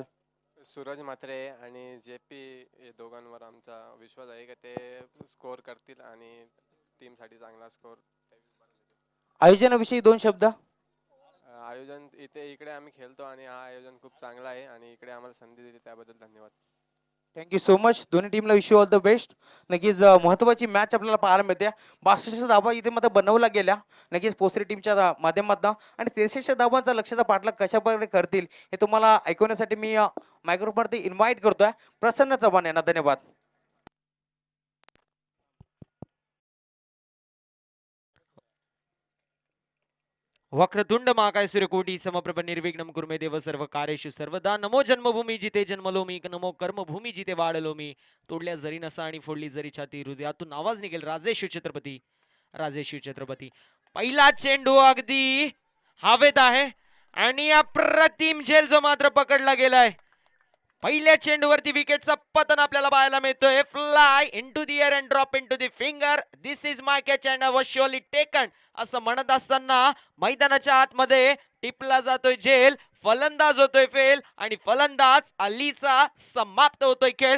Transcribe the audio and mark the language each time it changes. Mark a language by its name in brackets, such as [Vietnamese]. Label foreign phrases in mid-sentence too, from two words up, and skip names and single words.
[Marathi] सूरज म्हात्रे आणि JP हे दोघांवर आमचा विश्वास आहे की ते स्कोर करतील आणि टीमसाठी चांगला स्कोर. आयोजनाविषयी 2 शब्द. आयोजन इकडे आम्ही खेळतो आणि हा आयोजन खूप चांगला आहे आणि इकडे आम्हाला संधी दिली त्याबद्दल धन्यवाद. [English] Thank you so much. [Marathi] दोन्ही टीमला [English] wish you all the best. [Marathi] नक्कीच महत्वाची मॅच आपल्याला पाहायला मिळते. 62 धावा इथे मात्र बनवल्या गेल्या नक्कीच पोसरी टीमच्या माध्यमातून, आणि 63 धावांचा लक्ष्याचा पाठलाग कशा प्रकारे करतील हे तुम्हाला ऐकवण्यासाठी मी मायक्रोफोनवरती इन्व्हाइट करतोय प्रसन्न चव्हाण यांना. धन्यवाद. [Sanskrit] वक्रतुंड महाकाय सूर्यकोटी समप्रभ निर्विघ्नं कुर्मे देव सर्व कार्येषु सर्वदा. [Marathi] नमो जन्मभूमी जिथे जन्मलो मी, नमो कर्मभूमी जिथे वाढलो मी. तोडल्या जरी नसा आणि फोडली जरी छाती, हृदयातून आवाज निघेल राजेशु छत्रपती, राजेशु छत्रपती. पहिला चेंडू अगदी हवेत आहे आणि अप्रतिम झेल जो मात्र पकडला गेलाय. पहिल्या चेंडूवरती विकेटचा पतन आपल्याला पाहायला मिळतोय. [English] Fly into the air and drop into the finger. This is my catch and I was surely taken [Marathi] असं म्हणत असताना मैदानाच्या आतमध्ये टिपला जातोय झेल. फलंदाज होतोय फेल आणि फलंदाज अलीचा समाप्त होतोय खेळ.